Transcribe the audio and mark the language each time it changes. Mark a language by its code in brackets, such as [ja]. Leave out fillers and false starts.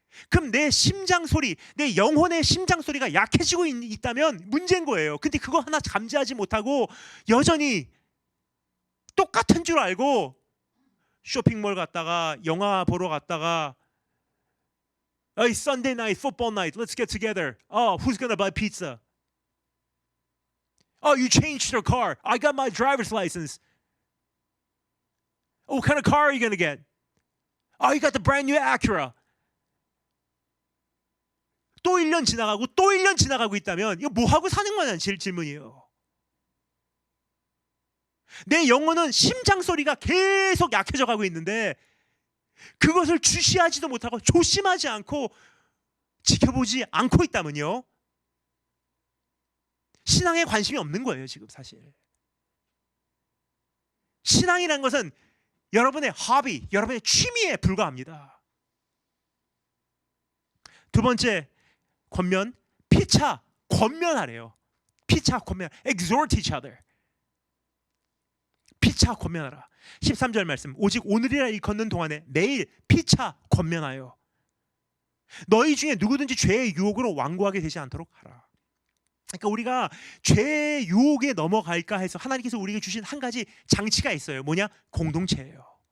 [ko] 그럼 내 심장 소리, 내 영혼의 심장 소리가 약해지고 있다면 문제인 거예요. 근데 그거 하나 감지하지 못하고 여전히 똑같은 줄 알고 쇼핑몰 갔다가 영화 보러 갔다가 [en] Hey, Sunday night, football night, let's get together. Oh, who's gonna buy pizza? Oh, you changed your car. I got my driver's license. Oh, what kind of car are you gonna get? Oh, you got the brand new Acura. [ko] 또 1년 지나가고 또 1년 지나가고 있다면 이거 뭐 하고 사는 거냐는 질문이에요. 내 영혼은 심장 소리가 계속 약해져 가고 있는데 그것을 주시하지도 못하고 조심하지 않고 지켜보지 않고 있다면요, 신앙에 관심이 없는 거예요. 지금 사실 신앙이라는 것은 여러분의 허비, 여러분의 취미에 불과합니다. 두 번째 권면, 피차 권면하래요. 피차 권면, [en] exhort each other. [ko] 피차 권면하라. 13절 말씀, 오직 오늘이라 일컫는 동안에 매일 피차 권면하여 너희 중에 누구든지 죄의 유혹으로 완고하게 되지 않도록 하라. 그러니까 우리가 죄의 유혹에 넘어갈까 해서 하나님께서 우리에게 주신 한 가지 장치가 있어요. 뭐냐? 공동체예요.